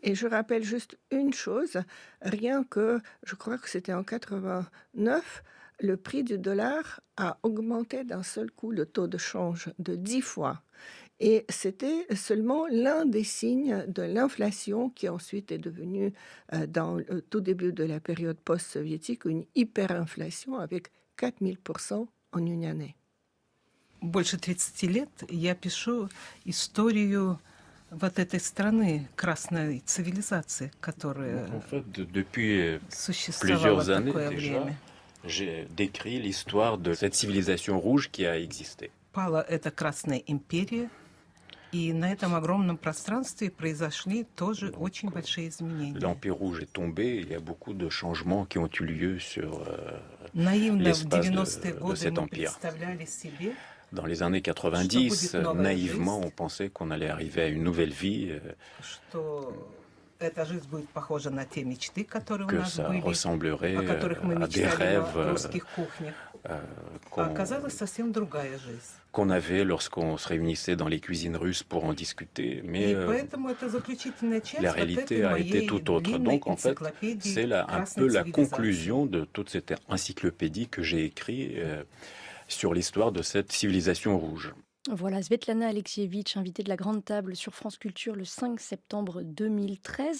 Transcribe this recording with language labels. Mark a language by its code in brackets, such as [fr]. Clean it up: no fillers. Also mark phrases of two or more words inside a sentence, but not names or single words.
[fr] Et je rappelle juste une chose, rien que, je crois que c'était en 89, le prix du dollar a augmenté d'un seul coup le taux de change de 10 fois. Et c'était seulement l'un des signes de l'inflation qui ensuite est devenue, dans le tout début de la période post-soviétique, une hyperinflation avec 4000% en une année. [ru] Больше 30 лет я пишу историю вот этой страны, красной цивилизации, которая [fr] En fait, depuis [ru] существовала [fr] plusieurs années [ru] такое [fr] déjà, [ru] время. [fr] j'ai décrit l'histoire de cette civilisation rouge qui a existé. [ru] Пала эта Красная империя, и на этом огромном пространстве произошли тоже очень большие изменения. [fr] L'Empire rouge est tombé, il y a beaucoup de changements qui ont eu lieu sur [ru] Наивно в [fr] l'espace [ru] 90-е [fr] de [ru] годы [fr] cet [ru] мы [fr] empire. [ru] представляли себе, [fr] Dans les années 90, naïvement, on pensait qu'on allait arriver à une nouvelle vie, [ru] что эта жизнь будет похожа на те мечты, которые у [fr] que [ru] нас [fr] ça [ru] были, [fr] ressemblerait [ru] о которых мы [fr] à des [ru] мечтали [fr] rêves [ru] на русских кухнях. А [fr] qu'on [ru] оказалась совсем другая жизнь. [fr] qu'on avait lorsqu'on se réunissait dans les cuisines russes pour en discuter. Mais [ru] И поэтому это заключительная часть [fr] la [ru] вот этой [fr] réalité a été [ru] моей [fr] tout autre. [ru] длинной [fr] Donc, en fait, [ru] энциклопедии [fr] c'est un [ru] красной [fr] peu la [ru] цивилизации. [fr] conclusion de toute cette encyclopédie que j'ai écrite sur l'histoire de cette civilisation rouge. Voilà, Svetlana Alexievitch, invitée de la Grande Table sur France Culture le 5 septembre 2013.